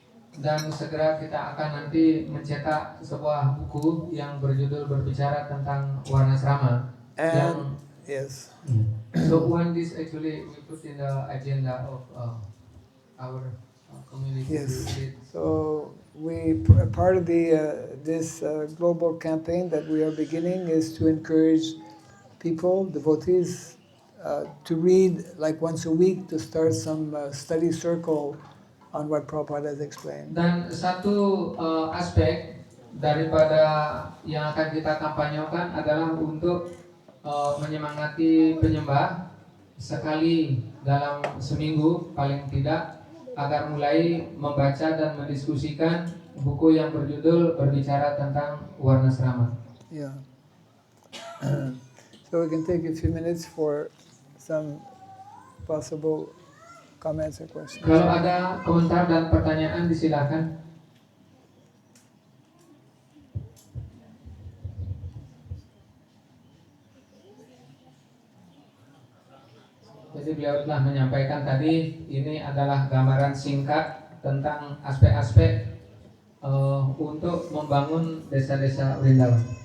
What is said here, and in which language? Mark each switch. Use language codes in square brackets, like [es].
[id] Dan segera kita akan nanti mencetak sebuah buku yang berjudul berbicara tentang Warnasrama. [en] And yes. So when this actually we put in the agenda of our community. Yes. So part of this global campaign that we are beginning is to encourage people, devotees, to read like once a week, to start some study circle on what Prabhupada has explained. [id] Dan satu aspek daripada yang akan kita kampanyekan adalah untuk menyemangati penyembah sekali dalam seminggu paling tidak agar mulai membaca dan mendiskusikan buku yang berjudul berbicara tentang Warnasrama. [en] Yeah. So we can take a few minutes for some possible comments or questions. [id] Kalau ada komentar dan pertanyaan disilakan. Jadi beliau telah menyampaikan tadi ini adalah gambaran singkat tentang aspek-aspek untuk membangun desa-desa Vrindavan.